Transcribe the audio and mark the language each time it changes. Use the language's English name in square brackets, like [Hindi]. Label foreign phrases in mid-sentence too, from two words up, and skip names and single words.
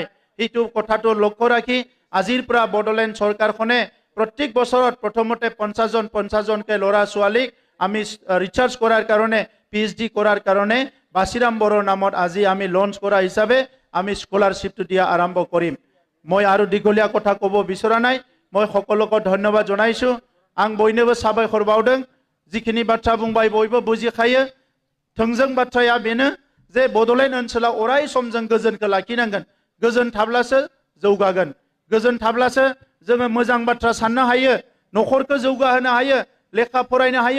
[Assamese] এইটো কথাটো লক্ষ্য ৰাখি আজিৰ পৰা বড়োলেণ্ড চৰকাৰখনে প্ৰত্যেক বছৰত প্ৰথমতে 50জনকৈ ল'ৰা ছোৱালীক আমি ৰিচাৰ্চ কৰাৰ কাৰণে, PhD কৰাৰ কাৰণে বাচিৰাম বড়োৰ নামত আজি আমি লঞ্চ কৰা হিচাপে আমি স্কলাৰশ্বিপটো দিয়া আৰম্ভ কৰিম। মই আৰু দীঘলীয়া কথা ক'ব বিচৰা নাই। মই সকলোকে ধন্যবাদ জনাইছোঁ। [Bodo] आं बयनोबो साबायखर बावदों। जिखिनि बाथ्रा बुंबाय बयबो बुजिखायो। थोंजों बाथ्राया बेनो जे बड'लेण्ड ओनसोलाव अराय सम जों गोजोनखौ लाखिनांगोन। गोजोन थाब्लासो जौगागोन। गोजोन थाब्लासो जोङो मोजां बाथ्रा साननो हायो, न'खरखौ जौगाहोनो हायो, लेखा फरायनो हायो।